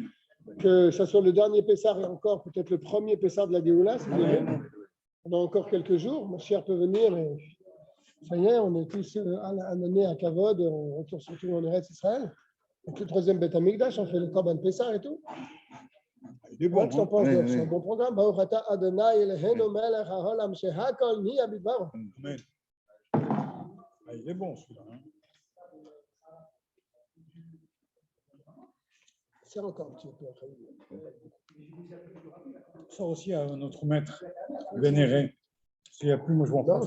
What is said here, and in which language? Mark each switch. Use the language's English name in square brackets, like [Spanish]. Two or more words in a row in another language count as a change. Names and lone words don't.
[French] Que ce soit le dernier Pessah et encore peut-être le premier Pessah de la Géoula, si vous voulez. On a encore quelques jours, mon cher peut venir, mais ça y est, on est tous un année à Kavod, on retourne surtout en Eretz Israël. Donc le troisième Beth Amikdash, on fait le [Hebrew] קרבן פסח [French] et tout. Il est bon. Qu'est-ce que t'en Hein? penses, Oui, Dov? oui. C'est un bon programme. [Hebrew] ברוך אתה אדני אלהינו מלך העולם שהכל נהיה בדברו. [French] Amen. Ah, il est bon, celui-là. Hein? C'est encore un petit peu. Chaim. Ça aussi à notre maître vénéré. S'il n'y a plus, moi je m'en Non,